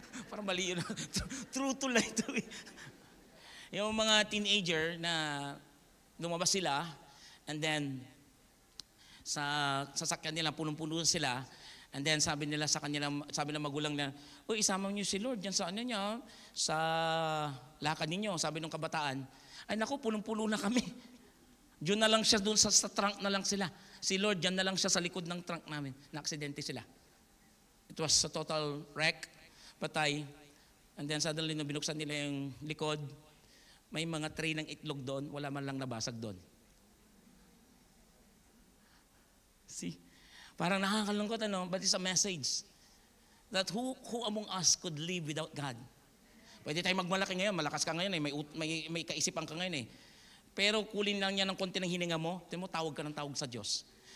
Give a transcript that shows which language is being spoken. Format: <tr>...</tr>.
<tl>Parang mali yun. True to lie to me. Yung mga teenager na lumabas sila, and then sa sasakyan nila, punong-puno sila, and then sabi nila sa kanila, sabi ng magulang nila, uy, isama niyo si Lord dyan sa ano niya, sa lakad ninyo. Sabi ng kabataan, ay naku, punong-puno na kami. Diyan na lang siya, doon sa trunk na lang sila. Si Lord, dyan na lang siya sa likod ng trunk namin. Na-aksidente sila.</tl> <en>It was a total wreck,</en> <tl>patay. And then suddenly, nung binuksan nila yung likod, may mga tray ng itlog doon, wala man lang nabasag doon.</tl> <en>See?</en> <tl>Parang nakakalungkot, ano?</tl> <en>But it's a message that who among us could live without God?</en> <tl>Pwede tayo magmalaki ngayon, malakas ka ngayon, may kaisipan ka ngayon eh. Pero kulin lang niya ng konti ng hininga mo, tingnan mo, tawag ka ng tawag sa Diyos.</tl>